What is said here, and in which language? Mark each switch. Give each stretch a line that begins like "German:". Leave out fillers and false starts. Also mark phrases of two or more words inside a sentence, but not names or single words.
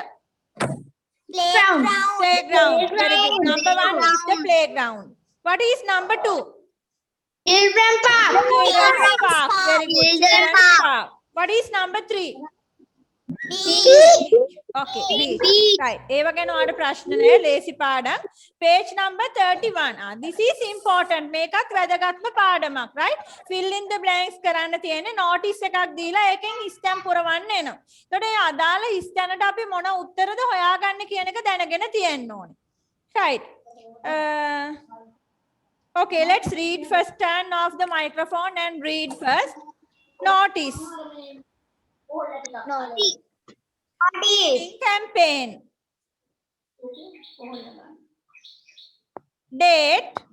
English: Playground. Playground. Very good. Number 1 is the playground. What is number 2? Children park. Children's park. Very good. Children's Children's park. park. What is number 3? Beach. Okay, beach. Right.
Sinhala: ඒව ගැන ඔයාලට ප්‍රශ්න නැහැ. ලේසි පාඩම්.
English: Page number 31. This is important.
Sinhala: මේකත් වැදගත්ම පාඩමක්,
English: right? Fill in the blanks
Sinhala: කරන්න තියෙන්නේ notice එකක් දීලා ඒකෙන් stamp පුරවන්න එනවා. එතකොට ඒ අදාළ ස්ථානට අපි මොන උත්තරද හොයාගන්න කියන එක දැනගෙන තියෙන්න ඕනේ.
English: Right. Okay, let's read first. Turn off the microphone and read first. Notice. Campaign. Date.